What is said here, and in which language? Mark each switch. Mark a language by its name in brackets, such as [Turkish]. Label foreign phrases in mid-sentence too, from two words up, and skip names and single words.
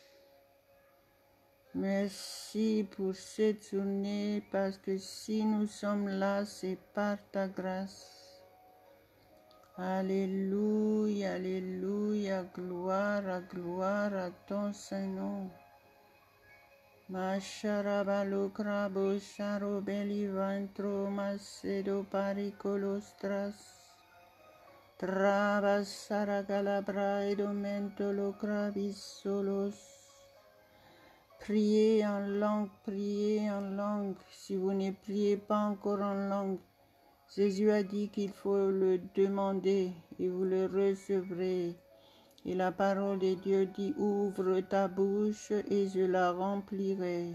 [French] Merci pour cette journée, parce que si nous sommes là, c'est par ta grâce. Alléluia, alléluia, gloire à ton Saint-Nom. Masharabalo crabo charobeli vantro macedo paricolostras. Travasara calabra et domento lo crabis solos. Priez en langue, priez en langue. Si vous ne priez pas encore en langue, Jésus a dit qu'il faut le demander et vous le recevrez. Et la parole de Dieu dit, ouvre ta bouche et je la remplirai.